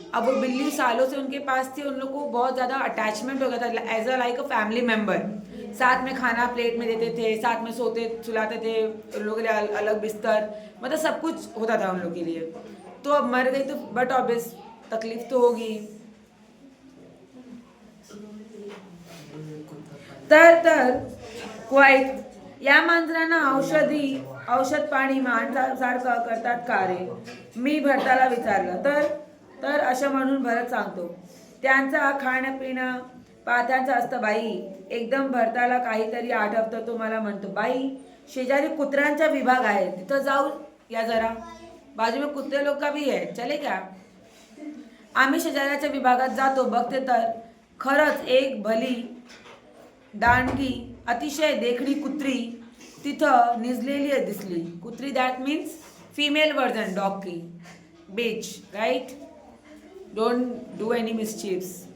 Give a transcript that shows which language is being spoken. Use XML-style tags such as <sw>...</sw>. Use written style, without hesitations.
<hi>अब वो बिल्ली सालों से उनके पास थी, उन लोग को बहुत ज़्यादा अटैचमेंट हो गया था,</hi> <en>As a like a family member.</en> <hi>साथ में खाना प्लेट में देते थे, साथ में सोते सुलाते थे, उन लोगों के लिए अलग बिस्तर, मतलब सब कुछ होता था उन लोग के लिए। तो अब मर गई तो</hi> <en>but obvious</en> <hi>तकलीफ तो होगी।</hi> <mr>तर क्वाईट या मांजरांना औषध पाणी माणसासारखं करतात का रे, मी भरताला विचारलं। तर असं म्हणून भरत सांगतो, त्यांचा खाणं पिणं पाथ्यांचं असतं बाई। एकदम भरताला काहीतरी आठवतं, तो मला म्हणतो, बाई शेजारी कुत्र्यांचा विभाग आहे, तिथं जाऊ या जरा,</mr> <hi>बाजू में कुत्ते लोक का भी है, चले क्या।</hi> <mr>आम्ही शेजाऱ्याच्या विभागात जातो, बघते तर खरंच एक भली दांडगी अतिशय देखणी कुत्री तिथं निजलेली दिसली।</mr> <en>कुत्री that means female version dog की, bitch right, don't do any mischievous.</en>